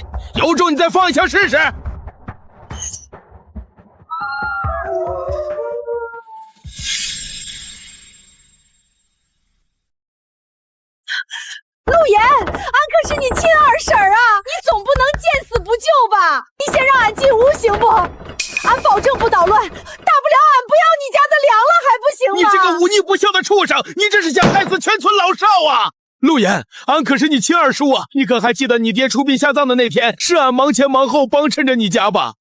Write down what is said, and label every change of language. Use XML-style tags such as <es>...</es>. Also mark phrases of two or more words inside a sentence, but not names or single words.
<zh>有種你再放一槍試試。陸岩，俺可是你親二嬸啊，你總不能見死不救吧？你先讓俺進屋行不？俺保證不搗亂，大不了俺不要你家的糧了，還不行嗎？你這個忤逆不孝的畜生，你這是想害死全村老少啊！陸岩，俺可是你親二叔啊，你可還記得你爹出殯下葬的那天，是俺忙前忙後幫襯着你家吧？</zh>